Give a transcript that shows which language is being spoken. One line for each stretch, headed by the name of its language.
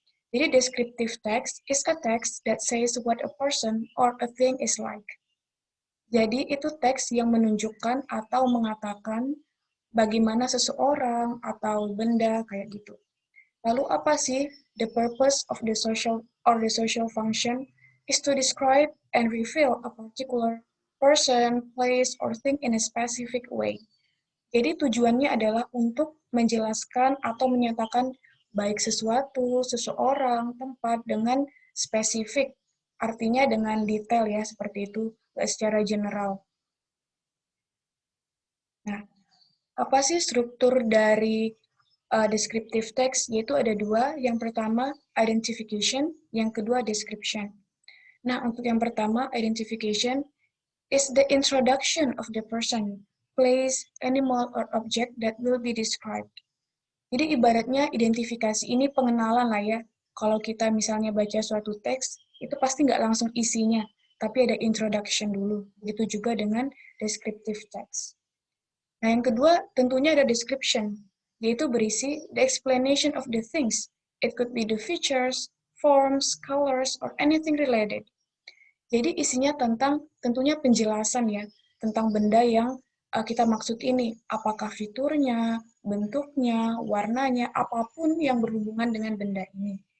English: Jadi descriptive text is a text that says what a person or a thing is like.
Indonesian: Jadi itu teks yang menunjukkan atau mengatakan bagaimana seseorang atau benda kayak gitu. Lalu apa sih
English: the purpose of the social or the social function is to describe and reveal a particular person, place, or thing in a specific way.
Indonesian: Jadi tujuannya adalah untuk menjelaskan atau menyatakan baik sesuatu, seseorang, tempat dengan spesifik, artinya dengan detail ya, seperti itu, secara general. Nah, apa sih struktur dari descriptive text? Yaitu ada dua. Yang pertama, identification. Yang kedua, description. Nah, untuk yang pertama,
English: identification is the introduction of the person, place, animal, or object that will be described.
Indonesian: Jadi ibaratnya identifikasi ini pengenalan lah ya. Kalau kita misalnya baca suatu teks, itu pasti nggak langsung isinya, tapi ada introduction dulu. Begitu juga dengan descriptive text. Nah, yang kedua tentunya ada description, yaitu berisi
English: the explanation of the things. It could be the features, forms, colors, or anything related.
Indonesian: Jadi isinya tentang tentunya penjelasan ya, tentang benda yang kita maksud ini. Apakah fiturnya, bentuknya, warnanya, apapun yang berhubungan dengan benda ini.